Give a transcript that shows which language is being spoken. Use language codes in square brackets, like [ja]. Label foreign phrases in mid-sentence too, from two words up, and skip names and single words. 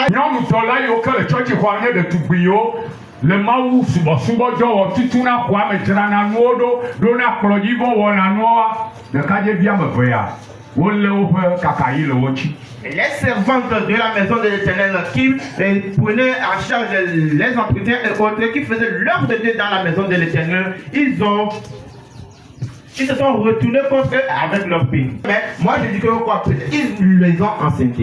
[ee] le Mawu subɔsubɔdɔ wɔ tutuna xɔa me dzrana nuwo ɖo na kplɔdzivɔ wɔna nuwoa ɖekadzɛvi ame eve ya wolé woƒe kakayi le wo dzi. [fr] Les servantes de la maison de l'Éternel qui prenaient en charge les entretiens et autres, qui faisaient l'œuvre de Dieu dans la maison de l'Éternel, ils se sont retournés contre eux avec leur pays. Mais moi je dis que quoi, ils les ont enceintés.